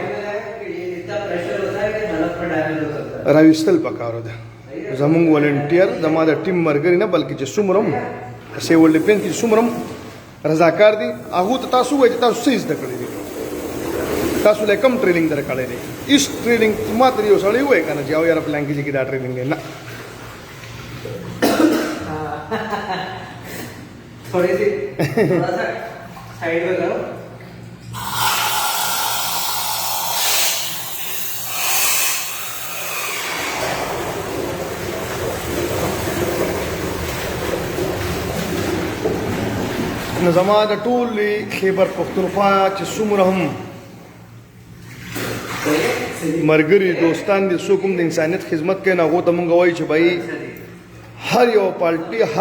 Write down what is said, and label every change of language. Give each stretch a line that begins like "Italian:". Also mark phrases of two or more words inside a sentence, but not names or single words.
Pashto: راویستل پکارو ده زمونږ والنټیر زما د ټیم ملګري نه بلکې چې څومره هم سیول ډیفینس کې څومره هم رضاکار دي هغو ته تاسو ووایئ چې تاسو څه زده کړي دي تاسو له کوم ټریننګ درکړی دی هېڅ ټریننګ ما ته یو سړی ووایي که نه چې او یاره په لانګویج کې دا ټریننګ دی نه
Urdu: تھوڑی سی تھوڑا سا سائیڈ میں کرو
Pashto: نو زما د ټولې خیبر پښتونخوا چې څومره هم ملګري دوستان دي څوک هم د انسانیت خدمت کوي نو هغو ته مونږ وایو چې بھائی هر یو پارټي هر